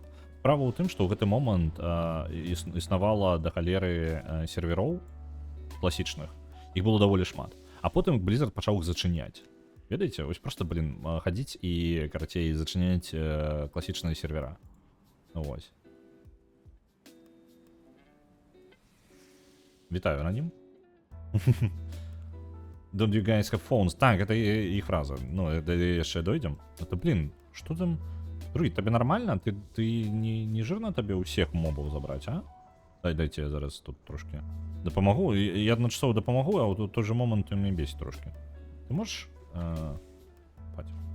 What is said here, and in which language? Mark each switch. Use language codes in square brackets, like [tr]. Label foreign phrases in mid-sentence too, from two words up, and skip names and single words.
[be] Справа ў тым, што ў гэты момант існавала да халеры сервероў класічных. Іх было даволі шмат. А потым Blizzard пачаў іх зачыняць. Ведаеце, вось просто, хадзіць і, карацей, зачыняць класічныя сервера. Вось. Вітаю, Ананім. [en] Don't you guys have phones? [be] Так, гэта іх фраза. Ну, яшчэ дойдзем. Это, што там? Другі, табе нармальна? Ты не жирна табе ўсіх мобаў забраць, а? Дайце я зараз тут трошки дапамагу. Я адначасова дапамагу, а ў той же момант мяне бесіць трошки. Ты можаш паць?